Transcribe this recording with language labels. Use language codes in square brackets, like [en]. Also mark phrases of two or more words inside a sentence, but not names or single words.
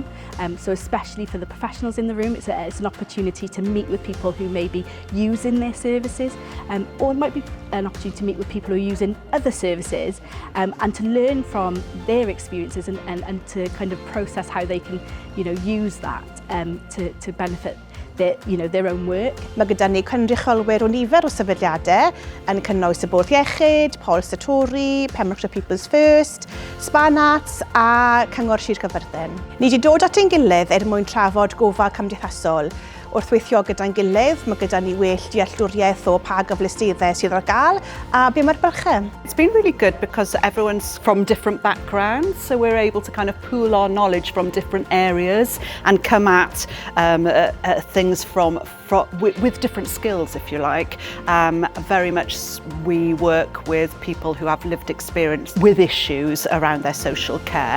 [en] So especially for the professionals in the room, it's an opportunity to meet with people who may be using their services, or it might be an opportunity to meet with people who are using other services and to learn from their experiences and to kind of process how they can, use that to benefit their own work. [cy] Mae gyda ni cynrychiolwyr o nifer o sefydliadau yn cynnwys y Bwrdd Iechyd, Paul Satori, Pembrokeshire People's First, Spanat a Cyngor Sir Gyfyrddin. Ni wedi dod at ein gilydd mwyn trafod gofal cymdeithasol. Wrth weithio gyda'n gilydd, mae gyda ni well dealltwriaeth o pa gyfleusterau sydd ar gael a be mae'r bylchau. [en] It's been really good because everyone's from different backgrounds, so we're able to kind of pool our knowledge from different areas and come at things with different skills, if you like. Very much we work with people who have lived experience with issues around their social care.